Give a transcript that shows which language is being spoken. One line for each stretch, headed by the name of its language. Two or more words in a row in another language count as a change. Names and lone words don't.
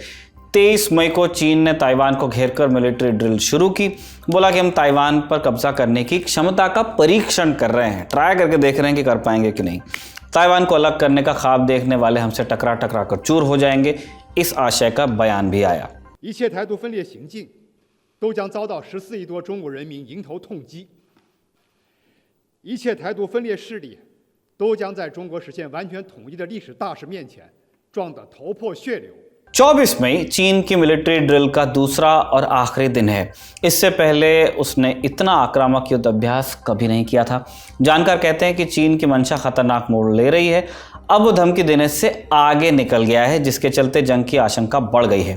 Hindi: 23 मई को चीन ने ताइवान को घेरकर
English: military drill
Hindi: शुरू की। बोला कि हम ताइवान पर कब्जा करने की क्षमता का परीक्षण कर रहे हैं, ट्राई करके देख रहे हैं कि कर पाएंगे कि नहीं। ताइवान को अलग करने का ख्वाब देखने वाले हमसे टकरा टकरा कर चूर हो जाएंगे, इस आशय का बयान भी आया।
Chinese: 一切台独分裂行径都将遭到14亿多中国人民迎头痛击，一切台独分裂势力都将在中国实现完全统一的历史大势面前撞得头破血流。
Hindi: 24 मई चीन की
English: military drill
Hindi: का दूसरा और आखिरी दिन है। इससे पहले उसने इतना आक्रामक युद्ध अभ्यास कभी नहीं किया था। जानकार कहते हैं कि चीन की मंशा खतरनाक मोड़ ले रही है। अब वो धमकी देने से आगे निकल गया है, जिसके चलते जंग की आशंका बढ़ गई है।